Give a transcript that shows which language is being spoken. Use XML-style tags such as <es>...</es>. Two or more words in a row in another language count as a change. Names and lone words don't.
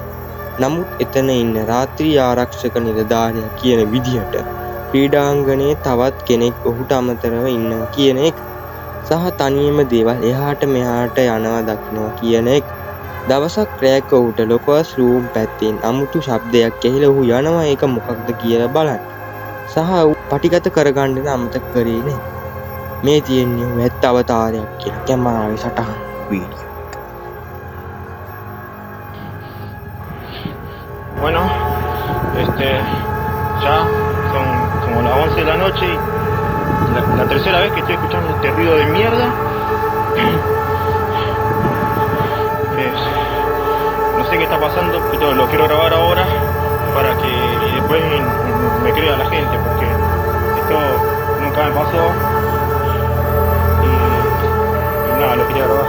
<si>නමුත් එතන ඉන්න රාත්‍රී ආරක්ෂක නිලධාරියා කියන විදිහට ක්‍රීඩාංගණයේ තවත් කෙනෙක් ඔහුට අමතරව ඉන්නවා කියන එක සහ තනියම දේවල් එහාට මෙහාට යනවා දකින්නවා කියන එක. දවසක් රෑක ඔහුට</si> <en>locker room</en> <si>පැත්තෙන් අමුතු ශබ්දයක් ඇහිලා ඔහු යනවා ඒක මොකක්ද කියලා බලන්න. සහ පටිගත කරගන්න අමතක කරේ නෑ. මේ තියෙන්නේ වැත්ත අවතාරයක් කියලා කැමරාවේ සටහන් වීඩියෝ.</si> <es>Bueno, ya son como las 11 de la noche y la tercera vez que estoy escuchando este ruido de mierda. No sé qué está pasando, pero lo quiero grabar ahora para que después me crea la gente, porque esto nunca me pasó y nada, lo quería grabar.</es>